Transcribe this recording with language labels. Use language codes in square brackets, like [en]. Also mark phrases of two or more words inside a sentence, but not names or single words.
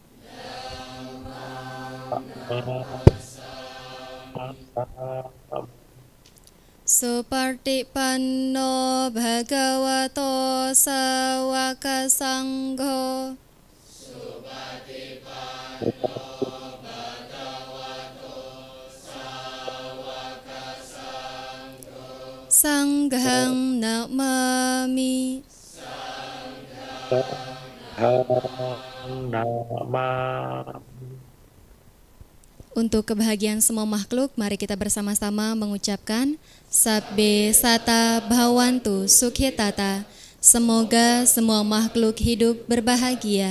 [pi] Supartipanno Bhagavato Sawaka Sangho. Sanghang namami. [id] Untuk kebahagiaan semua makhluk, mari kita bersama-sama mengucapkan [pi] Sabbe Sata Bhawantu Sukhitata. [id] Semoga semua makhluk hidup berbahagia.